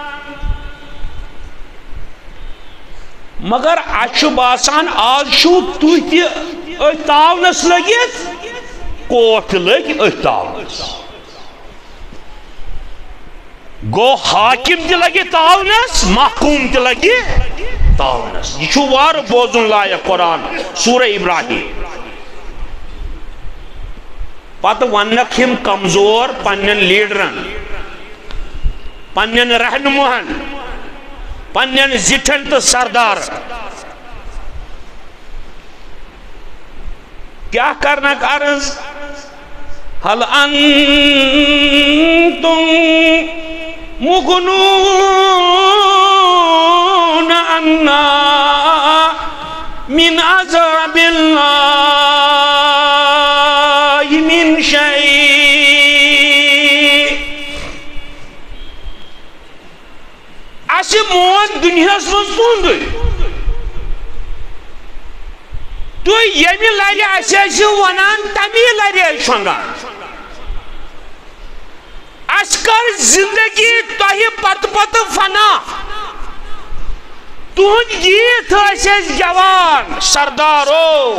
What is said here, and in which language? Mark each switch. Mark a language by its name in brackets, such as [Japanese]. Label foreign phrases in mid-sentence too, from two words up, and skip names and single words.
[Kashmiri] مگر اَسہِ چھُ باسان آز چھُو تُہۍ تہِ أتھۍ تاونس لٔگِتھ کوٹ تہِ لٔگۍ أتھۍ تاونس گو حاکم تہِ لگہِ تاونس محکوم تہِ لگہِ تاونس یہ چھُ وارٕ بوزُن لایق قرآن سورہ ابراہیم پتہٕ وننکھ یم کمزور پننین لیڈرن پننین رہنماہن پننین زٹھن تو سردارن کیا کرنک عرض [Arabic] هل انتم مغنون عنا من عذاب الله من شيء [Kashmiri] اَسہِ مون دُنیاہس منٛز تُہُنٛدُے تُہۍ ییٚمہِ لرِ اَسہِ ٲسِو ونان تمی لرِ ٲسۍ شۄنٛگان اَسہِ کٔر زندگی تۄہہِ پتہٕ پتہٕ فنا تُہُنٛد گیٖت ٲسۍ أسۍ گٮ۪وان سردارو